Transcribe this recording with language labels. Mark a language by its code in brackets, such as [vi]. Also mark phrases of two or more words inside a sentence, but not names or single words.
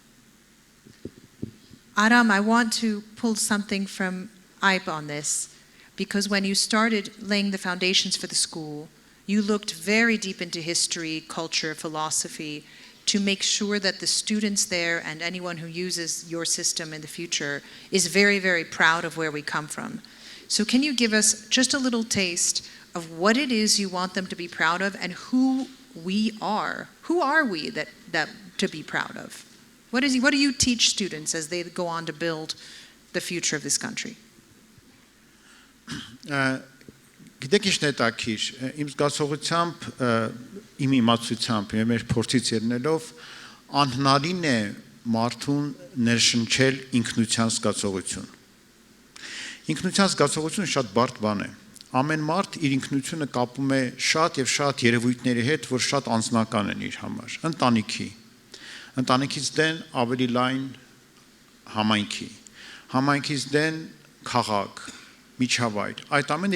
[en] Aram, I want to pull something from APRI on this, because when you started laying the foundations for the school, you looked very deep into history, culture, philosophy, to make sure that the students there and anyone who uses your system in the future is very, very proud of where we come from. So can you give us just a little taste of what it is you want them to be proud of and who we are? Who are we that to be proud of? What do you teach students as they go on to build the future of this country? [hy] Գիտեք ինչ հետաքրքիր, իմ զգացողությամբ, իմ իմացությամբ, մեր փորձից ելնելով անհնարին է մարդուն ներշնչել ինքնության զգացողություն։ Ինքնության զգացողությունը շատ բարդ բան է։ Ամեն մարդ իր ինքնությունը կապում է շատ եւ շատ երևույթների հետ, որ շատ անձնական են իր համար։ Ընտանիքից դեն ավելի լայն համայնքի, համայնքից դեն քաղաք, միջավայր, այդ ամենը